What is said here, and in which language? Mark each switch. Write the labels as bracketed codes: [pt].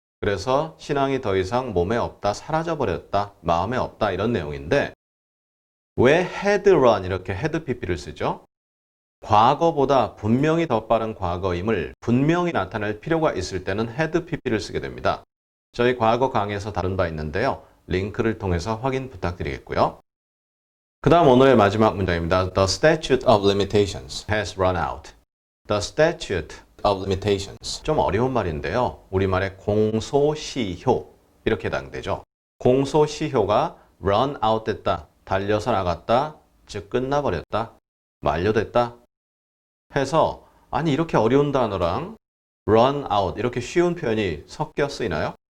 [ko] 그래서 신앙이 더 이상 몸에 없다, 사라져버렸다, 마음에 없다 이런 내용인데 왜 had run 이렇게 had pp를 쓰죠? 과거보다 분명히 더 빠른 과거임을 분명히 나타낼 필요가 있을 때는 had pp를 쓰게 됩니다. 저희 과거 강의에서 다룬 바 있는데요. 링크를 통해서 확인 부탁드리겠고요. 그 다음 오늘의 마지막 문장입니다. [en] The statute of limitations has run out. The statute of limitations. [ko] 좀 어려운 말인데요. 우리말의 공소시효 이렇게 해당되죠. 공소시효가 [en] run out [ko] 됐다, 달려서 나갔다, 즉 끝나버렸다, 만료됐다 해서 아니 이렇게 어려운 단어랑 run out 이렇게 쉬운 표현이 섞여 쓰이나요?